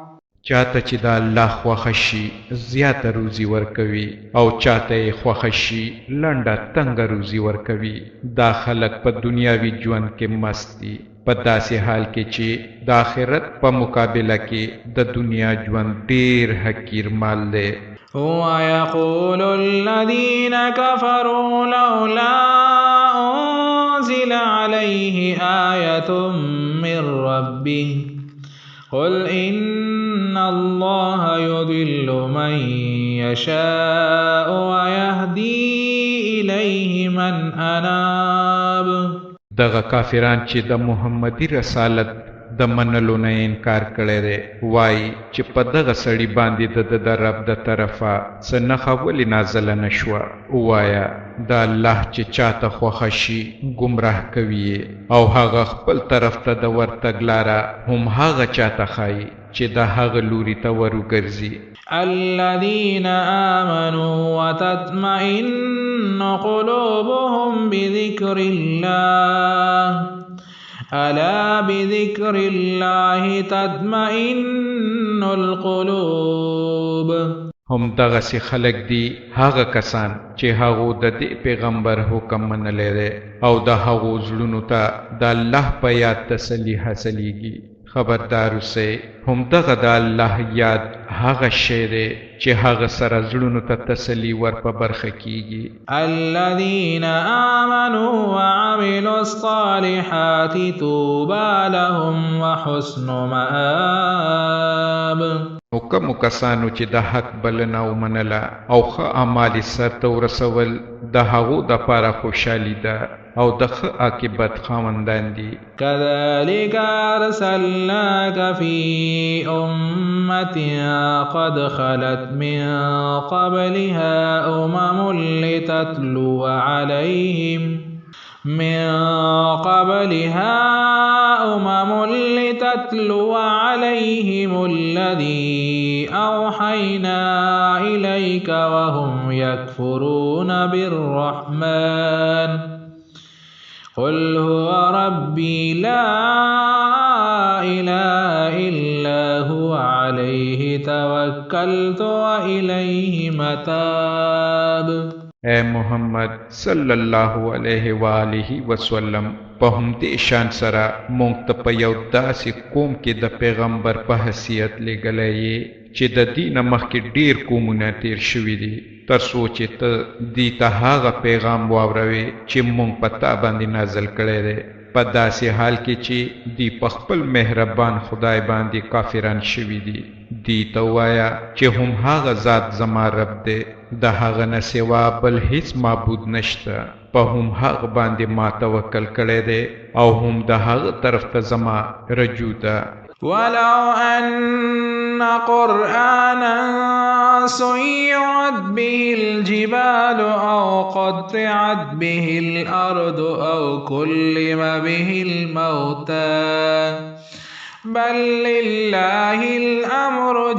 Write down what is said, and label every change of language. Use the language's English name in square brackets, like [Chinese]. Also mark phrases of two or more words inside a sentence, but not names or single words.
[Pashto] چاته چې د الله خوښه شي زیاته روزي ورکوي او چاته یې خوښه شي لنډه تنګه روزي ورکوي دا خلک په دنیاوي ژوند کې مست دي په داسې حال کې چې د آخرت په مقابله کې د دنیا ژوند ډېر حقیر مال دی [Arabic] ويقول الذين كفروا لولا أنزل عليه آية من ربه قل إن الله يضل من يشاء ويهدي إليه من أناب [Pashto] دغه کافران چې د محمدي رسالت د منلو نه انکار کړی دی وایي چې په دغه سړي باندې د رب د طرفه څه نښه ولې نازله نه شوه ووایه د الله چې چاته خوښه شي ګمراه کوي او هغه خپل طرف ته د ورتګ لاره هم هغه چاته ښایي چې د هغه لوري ته وروګرځي [Arabic] الذين آمنوا وتطمئن قلوبهم بذكر الله ألا بذكر الله تطمئن القلوب [Pashto] هم دغسې خلک دي هغه کسان چې هغو د دې پیغمبر حکم منلی دی او د هغو زړونو ته د الله په یاد تسلي حاصلیږي خبردار اوسئ هم دغه د الله یاد هغه شی دی چې هغه سره زړونو ته تسلي ور په برخه کیږي [Arabic] الذين آمنوا وعملوا الصالحات طوبى لهم وحسن مآب [Pashto] نو کومو کسانو چې د حق بلنه ومنله او ښه اعمال یې سرته ورسول د هغو دپاره خوشحالي ده او د ښه عاقبت خاوندان دي [Arabic] كذلك أرسلناك في أمة قد خلت من قبلها أمم لتتلو عليهم الذي أوحينا إليك وهم يكفرون بالرحمن قل هو ربي لا إله إلا هو عليه توكلت وإليه متاب. [Pashto] اے محمد [Arabic] صلی الله علیه و آله وسلم [Pashto] په همدې شان سره مونږ ته په یو داسې قوم کې د پیغمبر په حیثیت لېږلی یې چې د دې نه مخکې ډېر قومونه تېر شوي دي تر څو چې ته دې ته هغه پیغام واوروې چې مونږ په تا باندې نازل کړی دی په داسې حال کې چې دی په خپل مهربان خدای باندې کافران شوي دي دی ته ووایه چې هم هغه ذات زما رب دی د هغه نه سوا بل هیڅ معبود نشته په هم هغه باندې ما توکل کړی دی او هم د هغه طرف ته زما رجوع ده. [Arabic] ولو أن قرآنا سيرت به الجبال أو قطعت به الأرض أو كلم به الموتى بل لله الأمر